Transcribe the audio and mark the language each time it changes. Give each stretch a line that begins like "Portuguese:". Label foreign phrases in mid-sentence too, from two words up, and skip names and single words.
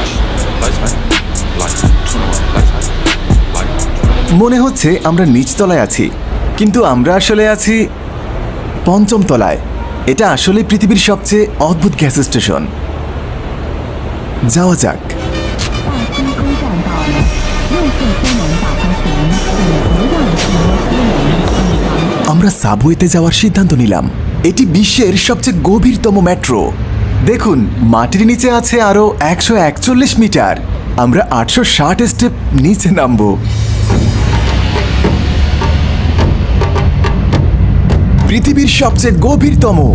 Bangla: মনে হচ্ছে আমরা নিচতলায় আছি, কিন্তু আমরা আসলে আছি 5ম তলায়। এটা আসলে পৃথিবীর সবচেয়ে অদ্ভুত গ্যাস স্টেশন। যাওয়া যাক।
Chinese: 大兴东站到了，绿色车门打开前，请不要停车。
Bangla: আমরা সাবওয়েতে যাওয়ার সিদ্ধান্ত নিলাম। এটি বিশ্বের সবচেয়ে গভীরতম মেট্রো। দেখুন, মাটির নিচে আছে আরো 141 মিটার। আমরা 860 স্টেপ নিচে নামবো। পৃথিবীর সবচেয়ে গভীরতম।